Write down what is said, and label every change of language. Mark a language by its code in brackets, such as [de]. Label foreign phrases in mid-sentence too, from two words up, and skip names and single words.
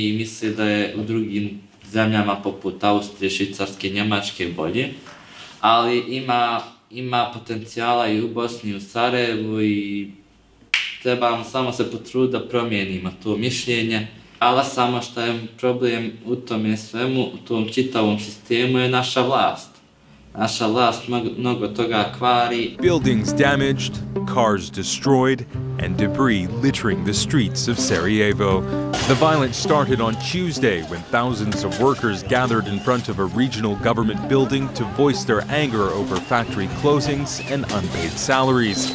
[bs] i misle da je u drugim zemljama poput Austrije, Švicarske, Njemačke bolje, ali ima potencijala i u Bosni i u Sarajevu i trebamo samo se potruditi da promijenimo to mišljenje, ali samo što je problem u tome svemu, u tom čitavom sistemu je naša vlast. Naša vlast mnogo toga kvari. [en] Buildings damaged, cars destroyed, and debris littering the streets of Sarajevo. The violence started on Tuesday when thousands of workers gathered in front of a regional government building to voice their anger over factory closings and unpaid salaries.